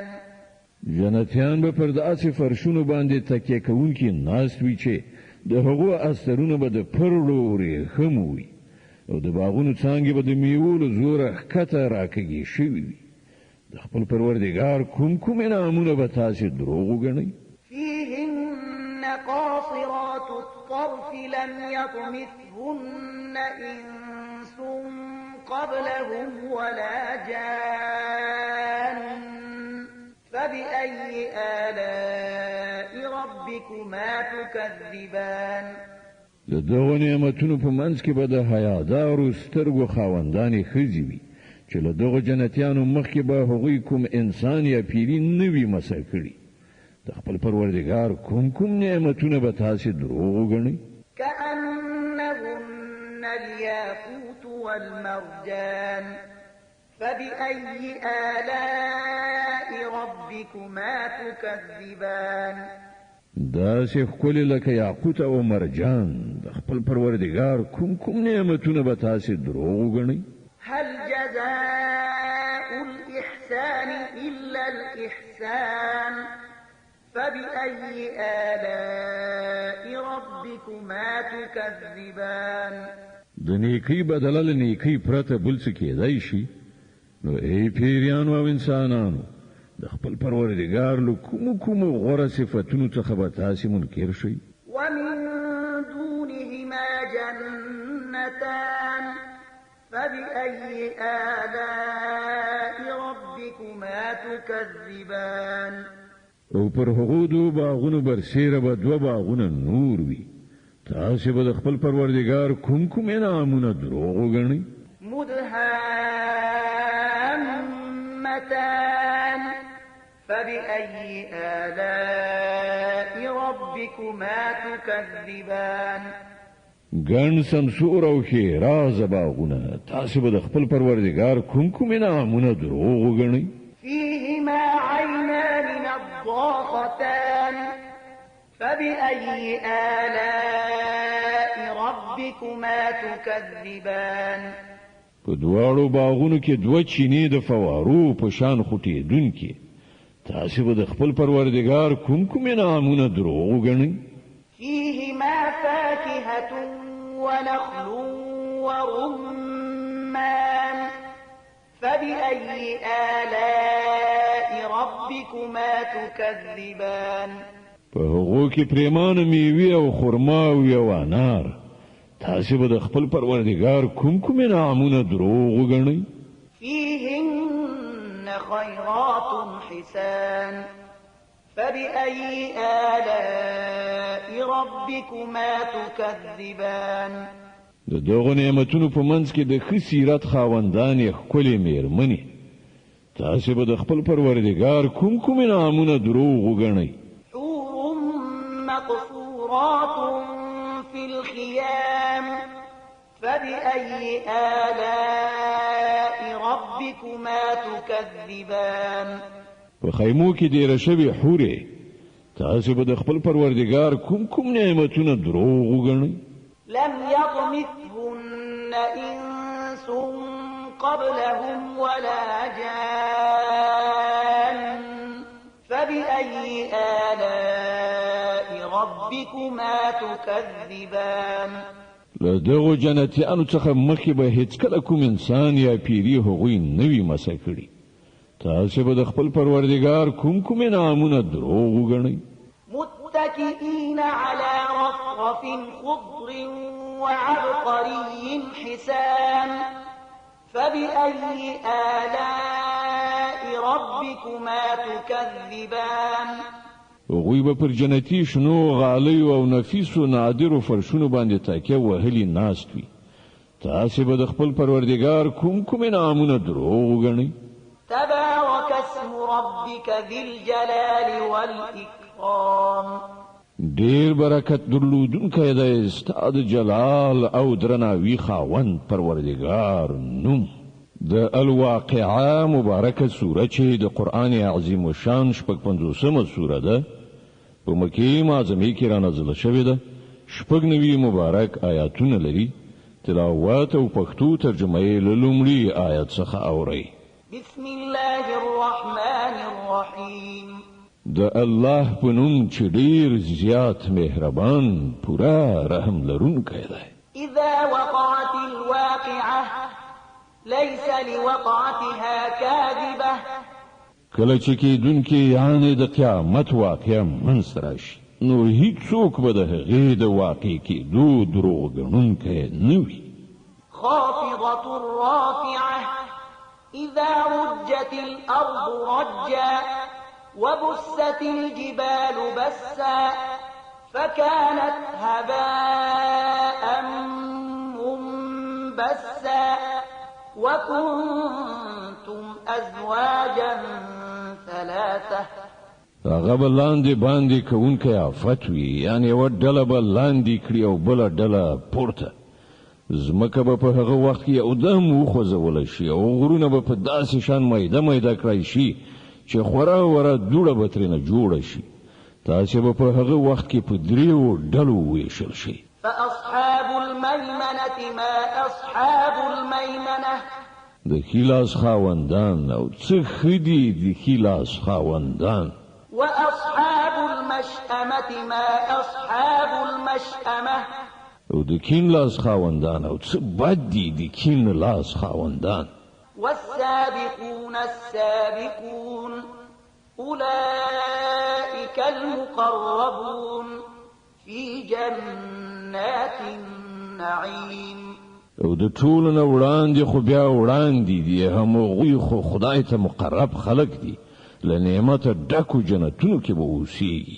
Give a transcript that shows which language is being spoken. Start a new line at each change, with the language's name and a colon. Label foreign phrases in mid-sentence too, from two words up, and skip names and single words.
Pashto: جنتیان به پر داسې فرشونو باندې تکیه کوونکي ناست وي چې د هغو استرونه به د پرړو ورېښم وي او د باغونو څانګې به د میوو له زوره ښکته راکږې شوي وي د خپل پروردګار کوم انعامونه به تاسو دروغ وګڼئ
Arabic: فيهن قاصرات الطرف لم يطمثهن إنس قبلهم ولا جان فبأي آلاء ربكما تكذبان
Pashto: دغه نعمتونو په منځ کې به د حیادارو سترګو خاوندانې ښځې وي چې له دغو جنتیانو مخکې به هغوی کوم انسان یا پیری نه وي مسح کړي د خپل پروردګار کوم نعمتونه به تاسو دروغ وګڼئ
Arabic: كأنهن الياقوت والمرجان فبأي آلاء ربكما تكذبان
Pashto: داسې ښکلې لکه یاقوت او مرجان د خپل پروردګار کوم نعمتونه به تاسو دروغ وګڼئ
Arabic: هل جزاء الإحسان إلا الإحسان فبأي آلاء ربكما تكذبان
Pashto: د نیکی بدله له نیکی پرته بل څه کېدای شي نو ای پیریانو او انسانانو د خپل پروردګار له کومو غوره صفاتونو څخه به تاسو منکر شئ
Arabic: ومن دونهما جنتان فبأي آلاء ربكما تكذبان
Pashto: او پر هغو دو باغونو برسیره به دو باغونه نور وي تاسو به د خپل پروردګار کوم انعامونه دروغ وګڼئ
Arabic: مدهامتان فبأي آلاء ربكما تكذبان
Pashto: ګڼ سمسور او ښېرازه باغونه تاسو به د خپل پروردګار کوم انعامونه دروغ وګڼئ
Arabic: فيهما عينان نضاختان فبأي آلاء ربكما تكذبان
Pashto: په دواړو باغونو کې دوه چینې د فوارو په شان خوټېدونکې تاسو به د خپل پروردګار کوم انعامونه دروغ وګڼئ
Arabic: فيهما فاكهة ونخل ورمان فبأي آلاء ربكما تكذبان
Pashto: په هغو کې پریمانه میوې او خرما او انار تاسو به د خپل پروردګار کوم انعامونه دروغ وګڼئ
Arabic: فيهن خيرات حسان فبأي آلاء ربكما تكذبان
Pashto: د دغه نعمتونو په منځ کې د ښه سیرت خاوندانې ښکلې میرمنې تاسو به د خپل پروردګار کوم انعامونه دروغ وګڼئ
Arabic: حور مقصورات في الخيام فبأي آلاء ربكما تكذبان
Pashto: په خیمو کې ډېره شوې حورې تاسو به د خپل پروردګار کوم نعمتونه دروغ وګڼئ
Arabic: لم يطمثهن إنس قبلهم ولا جان فبأي آلاء ربكما تكذبان
Pashto: لدغه جنتیانو څخه مخکې به هیڅکله کوم انسان یا پیری هغوی نوی مسه کړي تاسو به د خپل پروردګار کوم انعامونه دروغ وګڼئ
Arabic: متكئين على رفرف خضر وعبقري حسان فبأي آلاء ربكما تكذبان
Pashto: هغوی به پر جنتی شنو غالیو او نفیسو نادرو فرشونو باندې تکیه وهلي ناست وي تاسو به د خپل پروردګار کوم انعامونه دروغ وګڼئ
Arabic: تبارك اسم ربك ذي الجلال والإكرام
Pashto: ډیر برکت درلودونکی دی استاد جلال او درناوی خاوند پروردګار نوم د الواقعه مبارکه سوره چې د قرآن عظیم و شان شپږ 50مه سوره ده په مکې معظمه کې را نازله شوې ده شپږ 90 مبارک آیاتونه لري تلاوت او پښتو ترجمه یې له لومړي آیت څخه اورئ
Arabic: بسم الله الرحمن الرحيم
Pashto: د الله په نوم چې ډیر زیات مهربان پورا رحم لرونکی دی
Arabic: إذا وقعت الواقعة ليس لوقعتها كاذبة
Pashto: کله چې کېدونکې یعنې د قیامت واقعه منځته راشي نو هیڅوک به د هغې د واقع کېدو دروغ ګڼونکی نه وي
Arabic: خافضة رافعة إذا رجت الأرض رجا وبست الجبال بسا فكانت هباء منبسا وكنتم أزواجا ثلاثة
Pashto: هغه به لاندې باندې کوونکی آفت وي یعنې یوه ډله به لاندې کړي او بله ډله پورته ځمکه به په هغه وخت کې یودم وخوځولی شي او غرونه به په داسې شان میده کړی شي چې خورا وره دوړه به ترېنه جوړه شي تاسې به په هغه وخت کې په دریو ډلو وویشل شي
Arabic: فأصحاب الميمنة ما أصحاب الميمنة
Pashto: د ښي لاس خاوندان او څه ښه دي د ښي لاس خاوندان
Arabic: وأصحاب المشأمة ما أصحاب المشأمة
Pashto: او د کین لاس خاوندان او څه بد دي د کین لاس خاوندان
Arabic: والسابقون السابقون أولئك المقربون في جنات النعيم
Pashto: او د ټولو نه وړاندې خو بیا وړاندې دي همغوی خو خدای ته مقرب خلق دي له نعمته ډکو جنتونو کې به اوسېږي